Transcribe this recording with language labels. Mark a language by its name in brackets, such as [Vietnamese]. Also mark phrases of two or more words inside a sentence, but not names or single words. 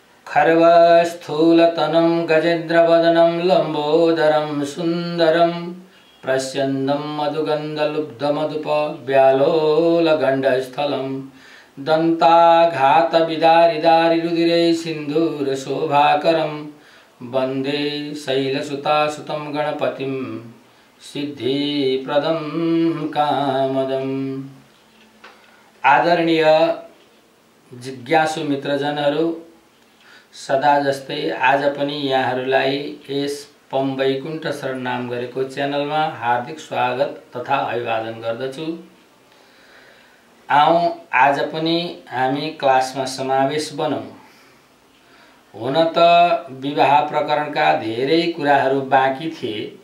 [Sanskrit] खर्वस्थूलतनं गजेन्द्रवदनं लम्बोदरं सुन्दरं प्रस्यन्दं मधुगन्धलुब्धमधुपव्यालोलगण्डस्थलं दन्ताघातविदारिदारिरुधिरे सिन्धूरशोभाकरं वन्दे शैलसुतासुतं गणपतिं सिद्धिप्रदं कामदम्। [Nepali] आदरणीय जिज्ञासु मित्रजनहरू, सदा जस्तै आज पनि यहाँहरूलाई यस पम वैकुण्ठ शरण नाम गरेको च्यानलमा हार्दिक स्वागत तथा अभिवादन गर्दछु। आउँ आज पनि हामी क्लासमा समावेश बनौँ। हुन त विवाह प्रकरणका धेरै कुराहरू बाँकी थिए।